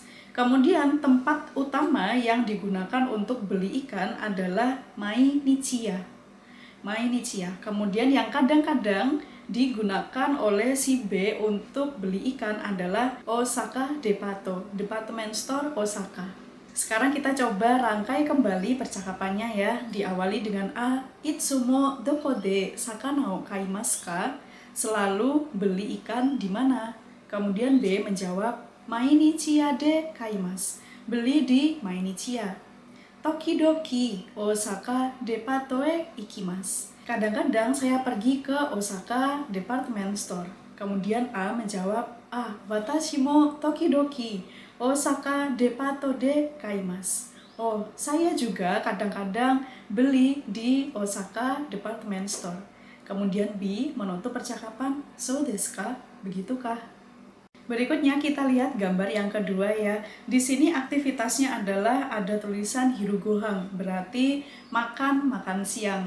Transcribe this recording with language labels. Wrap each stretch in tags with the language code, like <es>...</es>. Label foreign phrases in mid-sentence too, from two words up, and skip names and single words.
<id>Kemudian tempat utama yang digunakan untuk beli ikan adalah Mainichiya. Mainichiya. Kemudian yang kadang-kadang digunakan oleh si B untuk beli ikan adalah Osaka Depato,</id> <en>department store</en> <id>Osaka. Sekarang kita coba rangkai kembali percakapannya ya. Diawali dengan A,</id> <ja>いつもどこで魚を買いますか?</ja> <id>Selalu beli ikan di mana? Kemudian B menjawab,</id> <ja>Mainichiya de kaimasu.</ja> <id>Beli di Mainichiya.</id> <ja>Tokidoki Osaka Depato e ikimasu.</ja> <id>Kadang-kadang saya pergi ke Osaka Department Store. Kemudian A menjawab,</id> <ja>watashi mo tokidoki Osaka Depato de kaimasu.</ja> <id>Oh, saya juga kadang-kadang beli di Osaka Department Store. Kemudian B menutup percakapan,</id> <ja>そうですか?</ja> <id>Begitukah? Berikutnya kita lihat gambar yang kedua ya. Di sini aktivitasnya adalah ada tulisan hirugohang, berarti makan siang.</id>